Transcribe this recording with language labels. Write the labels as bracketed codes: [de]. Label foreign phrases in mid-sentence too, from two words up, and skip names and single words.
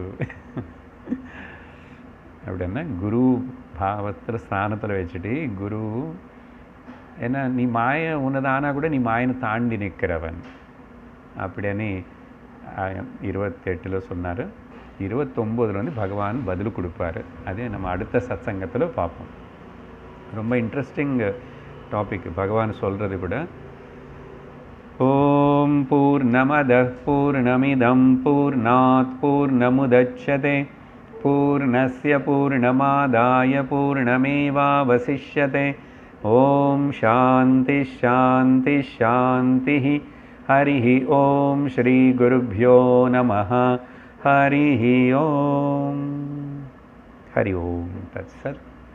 [ta] அப்படின்னா குரு பாவத்தில் ஸ்தானத்தில் வச்சுட்டு குரு, ஏன்னா நீ மாய உன்னதானா கூட நீ மாயனை தாண்டி நிற்கிறவன் அப்படின்னு 28 சொன்னார். 29 வந்து பகவான் பதில் கொடுப்பார். அதே நம்ம அடுத்த சத்சங்கத்தில் பார்ப்போம். ரொம்ப [en] interesting topic [ta] பகவான் சொல்கிறது கூட. [sa] ओम् पूर्णमदः पूर्णमिदम् पूर्णात् पूर्णमुदच्यते पूर्णस्य पूर्णमादाय पूर्णमेवावशिष्यते. ओम् शान्ति शान्ति शान्ति. हरि ओम् श्री गुरुभ्यो नमः. हरि ओम्. हरि ओम् तत्सत्.